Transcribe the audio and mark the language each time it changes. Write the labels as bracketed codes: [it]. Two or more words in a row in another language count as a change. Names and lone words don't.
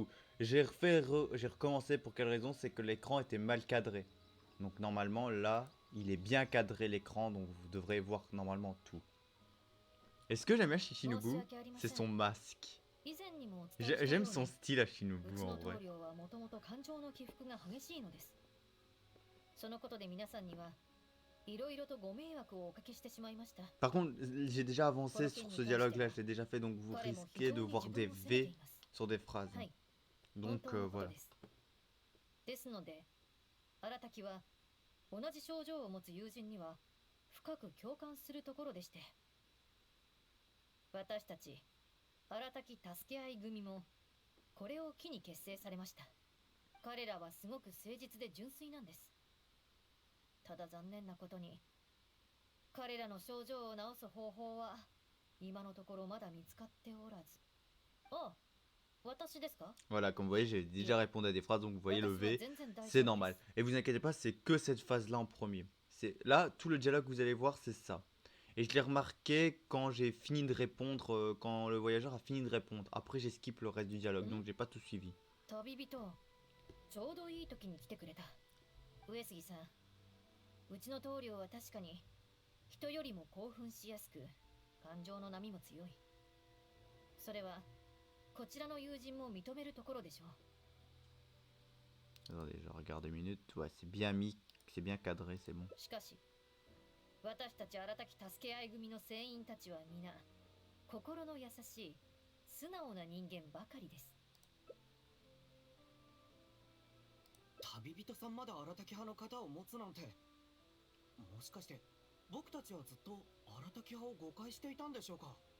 [fr] J'ai recommencé pour quelle raison? C'est que l'écran était mal cadré. Donc normalement là, il est bien cadré l'écran, donc vous devrez voir normalement tout. Et ce que j'aime bien chez Shinobu, c'est son masque. J'aime son style à Shinobu en vrai. [ja] いろいろとご迷惑をおかけしてしまいました。 [fr] Par contre, j'ai déjà [ja] こ [fr] avancé [ja] の件 [fr] sur [ja] に [fr] ce [ja] 関して [fr] dialogue [ja] は [fr] là, je l'ai déjà fait, donc vous [ja] 彼も非 [fr] risquez de [ja] 常に [fr] voir [ja] 自 [fr] des [ja] 分を責めて [fr] V [ja] います。 [fr] sur des phrases. [ja] はい、本 [fr] Donc [ja] 当のこと [fr] voilà. [ja] です。ですので、荒滝は同じ症状を持つ友人には深く共感するところでして、私たち荒滝助け合い組もこれを機に結成されました。彼らはすごく誠実で純粋なんです。ただ残念なことに、彼らの症状を治す方法は今のところまだ見つかっておらず。あ、私ですか? [fr] Voilà, comme vous voyez, j'ai déjà répondu à des phrases, donc vous voyez le V, c'est normal. Et vous inquiétez pas, c'est que cette phase-là en premier. Là, tout le dialogue que vous allez voir, c'est ça. Et je l'ai remarqué quand j'ai fini de répondre, quand le voyageur a fini de répondre. Après, j'ai skip le reste du dialogue, donc j'ai pas tout suivi. [ja] 旅人、ちょうどいい時に来てくれた。上杉さん、うちの棟梁は確かに人よりも興奮しやすく、感情の波も強い。それはこちらの友人も認めるところでしょう。 [fr] Attendez, je regarde 2 minutes. Ouais, c'est bien mis, c'est bien cadré, c'est bon. [ja] しかし、私たち荒滝助け合い組の船員たちは皆心の優しい素直な人間ばかりです。旅人さんまで荒滝派の方を持つなんて、もしかして僕たちはずっと荒滝派を誤解していたんでしょうか。